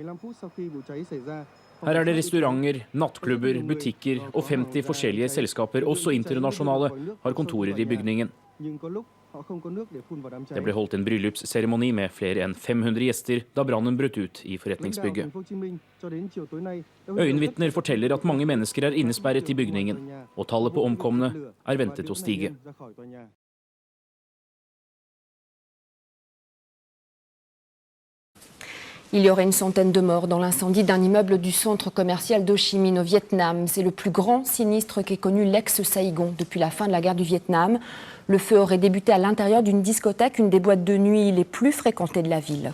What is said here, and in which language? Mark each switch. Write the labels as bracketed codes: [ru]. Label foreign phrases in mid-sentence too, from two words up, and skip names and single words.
[no] Her er det restauranter, nattklubber, butikker og 50 forskjellige selskaper, også internasjonale, har kontorer I bygningen. Det ble holdt en bryllupsseremoni med flere enn 500 gjester da brannen brøt ut I forretningsbygget. Øyenvitner forteller at mange mennesker er innesperret I bygningen, og tallet på omkomne er ventet å stige. [fr] Il y aurait une centaine de morts dans l'incendie d'un immeuble du centre commercial d'Ho Chi Minh au Vietnam. C'est le plus grand sinistre qu'ait connu l'ex-Saigon depuis la fin de la guerre du Vietnam. Le feu aurait débuté à l'intérieur d'une discothèque, une des boîtes de nuit les plus fréquentées de la ville.